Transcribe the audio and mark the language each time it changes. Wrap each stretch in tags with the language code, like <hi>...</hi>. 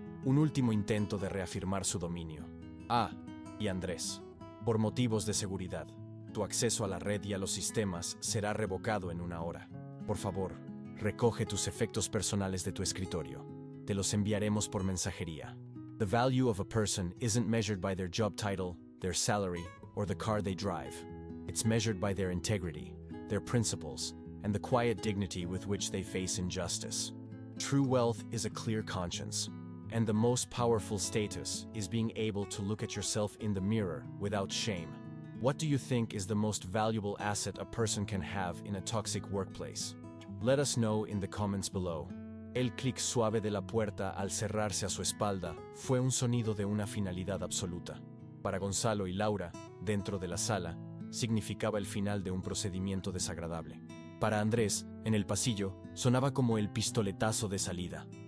<es>Un último intento de reafirmar su dominio. Y Andrés, por motivos de seguridad, tu acceso a la red y a los sistemas será revocado en una hora. Por favor, recoge tus efectos personales de tu escritorio. Te los enviaremos por mensajería.</es> <en>The value of a person isn't measured by their job title, their salary, or the car they drive. It's measured by their integrity, their principles, and the quiet dignity with which they face injustice. True wealth is a clear conscience, and the most powerful status is being able to look at yourself in the mirror without shame. What do you think is the most valuable asset a person can have in a toxic workplace? Let us know in the comments below.</en> <es>El clic suave de la puerta al cerrarse a su espalda fue un sonido de una finalidad absoluta. Para Gonzalo y Laura, dentro de la sala, significaba el final de un procedimiento desagradable. Para Andrés, en el pasillo, sonaba como el pistoletazo de salida.</es>